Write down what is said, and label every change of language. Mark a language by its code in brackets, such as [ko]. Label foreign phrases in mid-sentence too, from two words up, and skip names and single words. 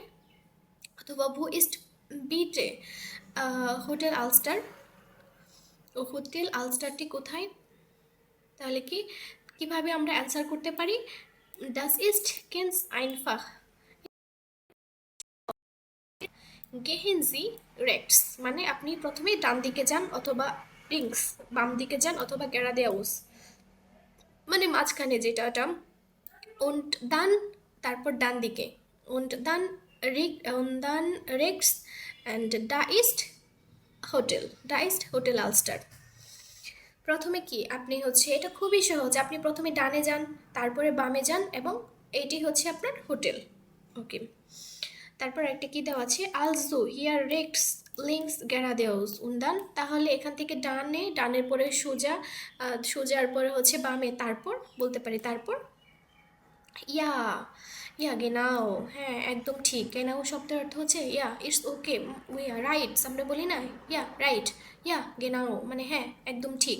[bn] অথবা [de] Wo ist bitte Hotel Alster, [bn] ও হোটেল আলস্টারটি কোথায়, তাহলে কি কিভাবে আমরা অ্যান্সার করতে পারি, [de] Das ist ganz einfach Gehen Sie rechts, [bn] মানে আপনি প্রথমে ডান দিকে যান অথবা রিংস বাম দিকে যান অথবা গেরাদেউস, মানে মাঝখানে যেটা, [de] und dann [bn] তারপর ডান দিকে, [de] und dann rechts and da ist Hotel Alster। [bn] প্রথমে কি আপনি হচ্ছে, এটা খুবই সহজ, আপনি প্রথমে ডানে যান তারপরে বামে যান এবং এইটি হচ্ছে আপনার হোটেল। ওকে, তারপর একটা কি দেওয়া আছে, [de] Also hier rechts links geradeaus und dann, [bn] তাহলে এখান থেকে ডানে, ডানের পরে সোজা, সোজার পরে হচ্ছে বামে, তারপর বলতে পারি তারপর [de] Ja, ja genau, [bn] হ্যাঁ একদম ঠিক, গেনাও শব্দের অর্থ হচ্ছে ইয়া, [en] it's okay, we are rights [bn] আমরা বলি না, [en] yeah right, [de] Ja genau [bn] মানে হ্যাঁ একদম ঠিক।